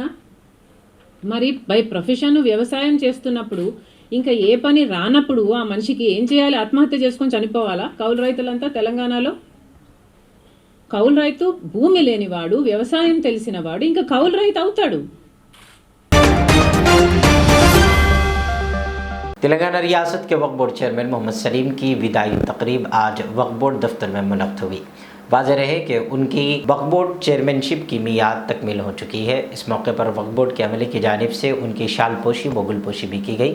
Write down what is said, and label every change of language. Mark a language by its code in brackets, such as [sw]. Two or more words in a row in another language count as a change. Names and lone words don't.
[te] మరి [en] by profession [te] వ్యవసాయం చేస్తున్నప్పుడు ఇంకా ఏ పని రానప్పుడు ఆ మనిషికి ఏం చేయాలి? ఆత్మహత్య చేసుకొని చనిపోవాలా కౌలు రైతులంతా తెలంగాణలో? కౌలు రైతు భూమి లేనివాడు, వ్యవసాయం తెలిసినవాడు ఇంకా కౌలు రైతు అవుతాడు. [ur] تلنگانہ ریاست کے وقف بورڈ چیئرمین محمد سلیم کی وداعی تقریب آج وقف بورڈ دفتر میں منعقد ہوئی۔ واضح رہے کہ ان کی وقف بورڈ چیئرمینشپ کی میعاد تکمیل ہو چکی ہے۔ اس موقع پر وقف بورڈ کے عملے کی جانب سے ان کی شال پوشی و گل پوشی بھی کی گئی۔